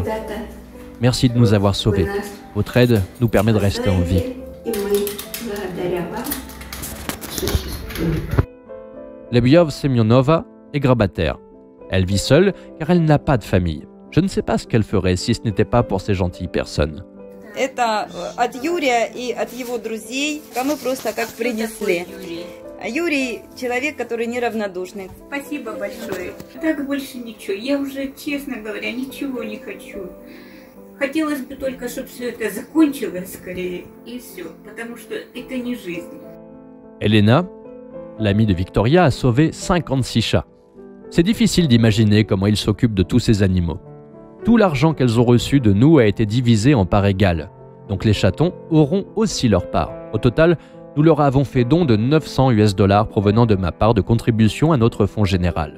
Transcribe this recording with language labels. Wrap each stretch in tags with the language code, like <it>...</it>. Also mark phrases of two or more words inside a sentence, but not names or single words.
<fr>Merci de nous avoir sauvés. Votre aide nous permet de rester en vie. Lebiov Semyonova est grabataire. Elle vit seule car elle n'a pas de famille. Je ne sais pas ce qu'elle ferait si ce n'était pas pour ces gentilles personnes.</fr> <ru>Это от Юрия и от его друзей, мы просто как принесли. Юрий человек, который неравнодушный. Спасибо большое. Так больше ничего. Я уже, честно говоря, ничего не хочу. Хотелось бы только, чтобы все это закончилось скорее, и все, потому что это не жизнь.</ru> <fr>Elena, l'amie de Victoria, a sauvé 56 chats. C'est difficile d'imaginer comment ils s'occupent de tous ces animaux. Tout l'argent qu'elles ont reçu de nous a été divisé en parts égales. Donc les chatons auront aussi leur part. Au total, nous leur avons fait don de 900 US$ provenant de ma part de contribution à notre fonds général.</fr>